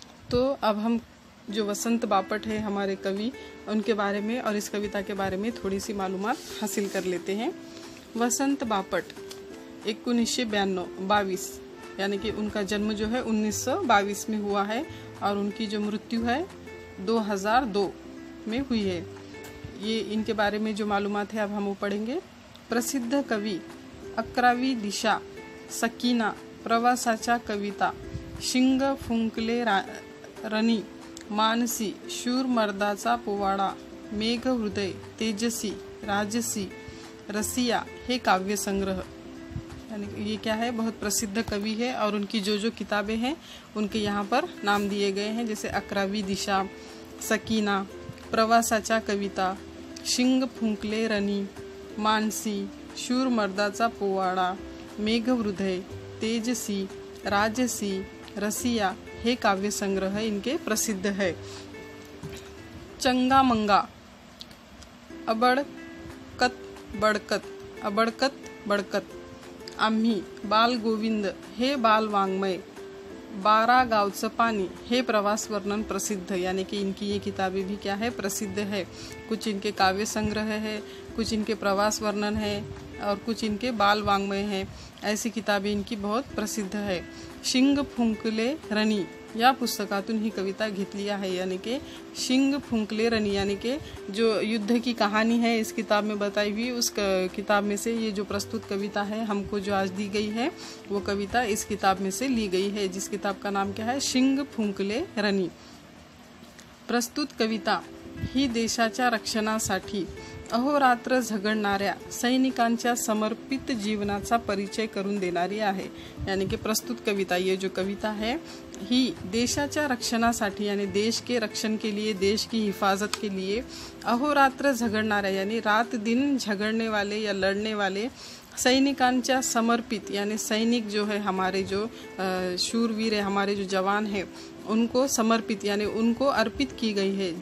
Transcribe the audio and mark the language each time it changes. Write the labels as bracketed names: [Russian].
[Hindi] तो अब हम जो वसंत बापट है हमारे कवि, उनके बारे में और इस कविता के बारे में थोड़ी सी मालूमात हासिल कर लेते हैं। वसंत बापट 1922 यानी कि उनका जन्म जो है 1922 में हुआ है और उनकी जो मृत्यु है 2002 में हुई है। ये इनके बारे में जो मालूमात है अब हम वो पढ़ेंगे। [Marathi] प्रसिद्ध कवि, 11वी दिशा, सकीना, प्रवासाच्या कविता, शिंग फुंकले रणी, मानसी, शूर मर्दाचा पोवाडा, मेघ हृदय, तेजसी, राजसी, रसिया हे काव्य संग्रह। [Hindi] यानी ये क्या है, बहुत प्रसिद्ध कवि है और उनकी जो किताबें हैं उनके यहाँ पर नाम दिए गए हैं, जैसे 11वी दिशा, सकीना, प्रवासाच्या कविता, शिंग फुंकले रणी, मानसी, शूर मर्दाचा पोवाडा, मेघ हृदय, तेजसी, राजसी, रसिया हे काव्य संग्रह इनके प्रसिद्ध है। [Marathi] चंगा मंगा, अबड़कत बड़कत, अबड़कत बड़कत, आम्ही, बाल गोविंद हे बाल वाङ्मय, 12 गावचं पाणी हे प्रवास वर्णन प्रसिद्ध। [Hindi] यानी कि इनकी ये किताबें भी क्या है, प्रसिद्ध है। कुछ इनके काव्य संग्रह है, कुछ इनके प्रवास वर्णन है और कुछ इनके बाल वाङ्मय है। ऐसी किताबें इनकी बहुत प्रसिद्ध है। [Marathi] शिंग फुंकले रणी या पुस्तकातून ही कविता घेतली आहे। [Hindi] यानी कि शिंग फुंकले रणी यानी कि जो युद्ध की कहानी है इस किताब में बताई हुई, उस किताब में से ये जो प्रस्तुत कविता है हमको जो आज दी गई है वो कविता इस किताब में से ली गई है, जिस किताब का नाम क्या है, शिंग फुंकले रणी। [Marathi] प्रस्तुत कविता ही देशाच्या रक्षणासाठी अहोरात्र झगडणाऱ्या सैनिकांच्या समर्पित जीवनाचा परिचय करून देणारी आहे। [Hindi] यानी कि प्रस्तुत कविता, ये जो कविता है [Marathi] ही देशाच्या रक्षणासाठी [Hindi] यानी देश के रक्षण के लिए, देश की हिफाजत के लिए [Marathi] अहोरात्र झगडणाऱ्या [Hindi] यानी रात दिन झगड़ने वाले या लड़ने वाले [Marathi] सैनिकांच्या समर्पित [Hindi] यानी सैनिक जो है हमारे जो शूरवीर है, हमारे जो जवान है, उनको समर्पित यानी उनको अर्पित की गई है।